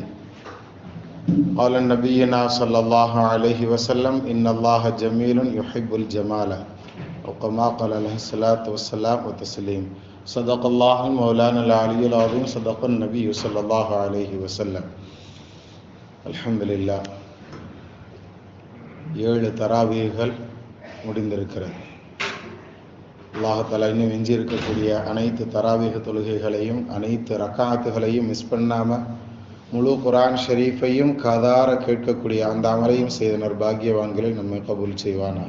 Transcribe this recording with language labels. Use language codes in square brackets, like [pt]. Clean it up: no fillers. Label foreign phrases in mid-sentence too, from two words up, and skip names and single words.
[ar] قال نبينا صلى الله عليه وسلم: إن الله جميل يحب الجمال، أو كما قال عليه الصلاة والسلام وتسليم. صدق الله مولانا العلي العظيم، صدق النبي صلى الله عليه وسلم. الحمد لله. [ta] 7 தராவீகள் முடிந்திருக்கிறது. [ar] الله تعالى [ta] இன்னும் எஞ்சி இருக்கக்கூடிய அனைத்து தராவீக தொழுகைகளையும் அனைத்து ரக்காத்துகளையும் மிஸ் பண்ணாமல் முழு குர்ஆன் ஷரீஃபையும் காதார கேட்கக்கூடிய அந்த அமலையும் செய்த நற்பாக்கியவான்களை நம்மை கபூல் செய்வானாக.